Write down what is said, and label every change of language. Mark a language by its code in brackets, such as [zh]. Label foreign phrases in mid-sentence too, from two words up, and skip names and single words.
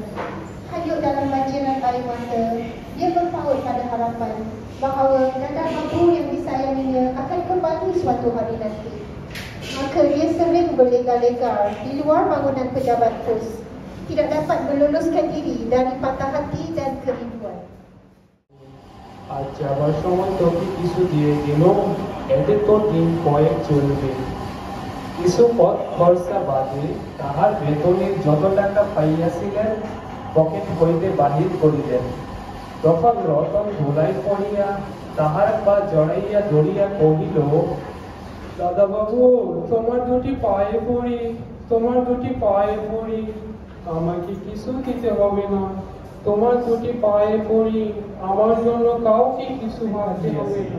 [ms] Hanyut dalam banjiran air mata, dia berpaut pada harapan bahawa nada mabur yang disayanginya akan kembali suatu hari nanti. Maka dia sering berlegar-legar di luar bangunan pejabat pos, tidak dapat meluluskan diri dari patah hati dan kerinduan. [bn] আজ যাবার সময় তোকে কিছু দিয়ে গেল, এতে তোর দিন কয়েক চলবে। কিছু পথ খরচা বাদে তাহার বেতনের যত টাকা পাইয়াছিলেন পকেট হইতে বাহির করিলেন। তখন রতন ধুলাই পড়িয়া তাহার পা জড়াইয়া ধরিয়া কহিল, দাদাবাবু, তোমার দুটি পায়ে পড়ি, তোমার দুটি পায়ে পড়ি, আমাকে কিছু দিতে হবে না, তোমার দুটি পায়ে পড়ি, আমার জন্য কাউকে কিছু ভাবতে হবে না।